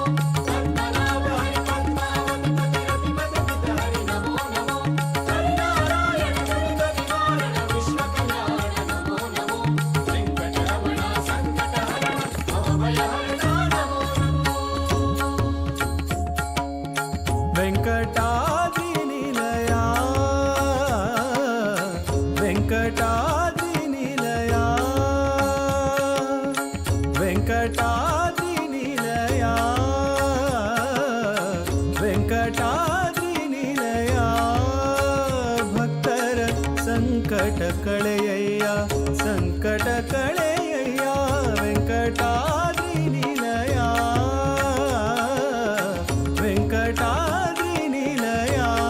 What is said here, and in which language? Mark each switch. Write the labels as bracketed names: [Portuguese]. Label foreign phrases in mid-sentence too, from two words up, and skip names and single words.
[Sanskrit] पद्मनाभ हरि पद्मावति पति रतिपति पिता हरि नमो नमो हरि नारायण दुरित निवारण विश्व कल्याण नमो नमो वेंकटरमण संकट हरण भवभय हरण नमो [Kannada] ವೆಂಕಟಾದ್ರಿ ನಿಲಯ ವೆಂಕಟಾದ್ರಿ ನಿಲಯ ವೆಂಕಟಾದ್ರಿ ನಿಲಯ ವೆಂಕಟಾದ್ರಿ ನಿಲಯ ಭಕ್ತರ ಸಂಕಟ ಕಳೆಯಯ್ಯ ಸಂಕಟ ಕಳೆಯಯ್ಯ ವೆಂಕಟಾದ್ರಿ ನಿಲಯ ವೆಂಕಟಾದ್ರಿ ನಿಲಯ